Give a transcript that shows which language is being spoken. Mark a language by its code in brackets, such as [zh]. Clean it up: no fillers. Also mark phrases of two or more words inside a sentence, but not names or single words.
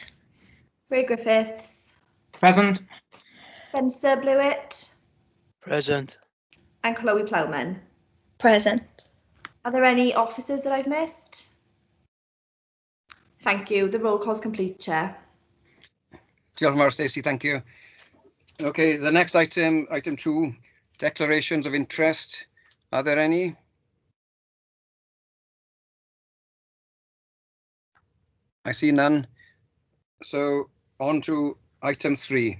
[en] Ray Griffiths? Present. Spencer Blewett? Present. And Chloe Plowman? Present. Are there any officers that I've missed? Thank you. The roll call's complete, Chair. [cy] Diolch yn fawr, Stacey, [en] thank you. Okay, the next item, item 2, declarations of interest. Are there any? I see none. So on to item 3.